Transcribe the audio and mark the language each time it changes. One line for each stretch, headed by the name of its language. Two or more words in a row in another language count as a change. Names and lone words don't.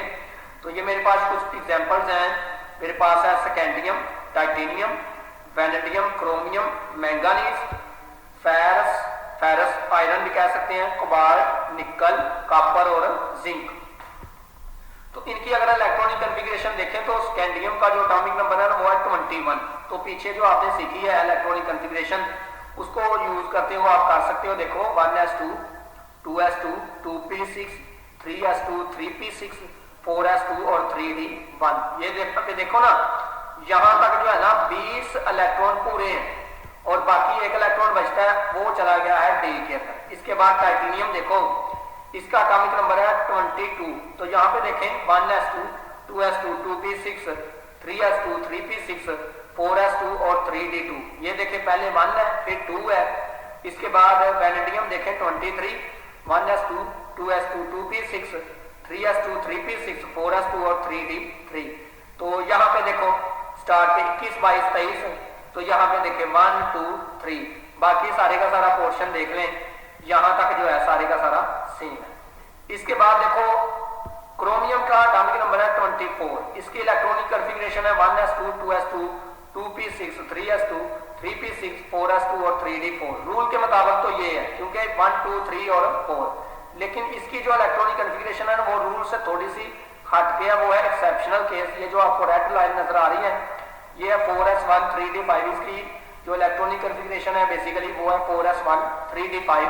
Hindi: तो ये मेरे पास कुछ एग्जाम्पल्स हैं। मेरे पास है
English: scandium, titanium, vanadium, chromium, manganese, ferrous, ferrous iron
Hindi: भी कह सकते हैं,
English: cobalt, nickel, copper
Hindi: और जिंक। तो इनकी अगर
English: electronic configuration
Hindi: देखें तो स्कैंडियम का जो
English: atomic number
Hindi: है ना वो है 21। तो पीछे जो आपने सीखी है
English: electronic configuration,
Hindi: उसको यूज करते हुए आप कर सकते हो। देखो 1s2, 2s2, 2p6, 3s2, 3p6, 4s2 और 3d1। ये देखो ना, यहां तक जो है ना 20 इलेक्ट्रॉन पूरे हैं और बाकी एक इलेक्ट्रॉन बचता है, वो चला गया है डी के अंदर। इसके बाद टाइटेनियम देखो, इसका
English: atomic number
Hindi: है 22। तो यहाँ पे देखें 1s2, 2s2, 2p6, 3s2, 3p6, 4s2 और 3d2। ये देखें पहले 1 है फिर 2 है। इसके बाद वैनेडियम देखें 23, 1s2, 2s2, 2p6, 3s2, 3p6, 4s2 और 3d3। तो यहाँ पे देखो स्टार्ट पे 21, 22, 23। तो यहाँ पे देखें 1, 2, 3, बाकी सारे का सारा पोर्शन देख लें, यहां तक जो है सारे का सारा सेम है। इसके बाद देखो क्रोमियम का
English: atomic number
Hindi: है 24। इसकी
English: electronic configuration
Hindi: है 1s2, 2s2, 2p6, 3s2, 3p6, 4s2 और 3d4। रूल के मुताबिक तो ये है क्योंकि 1, 2, 3 और 4, लेकिन इसकी जो
English: electronic configuration
Hindi: है ना वो रूल से थोड़ी सी हट गया, वो है
English: exceptional case.
Hindi: ये जो आपको
English: red line
Hindi: नजर आ रही है ये है 4s1, 3d5। इसकी जो
English: electronic configuration
Hindi: है बेसिकली वो है 4s1, 3d5।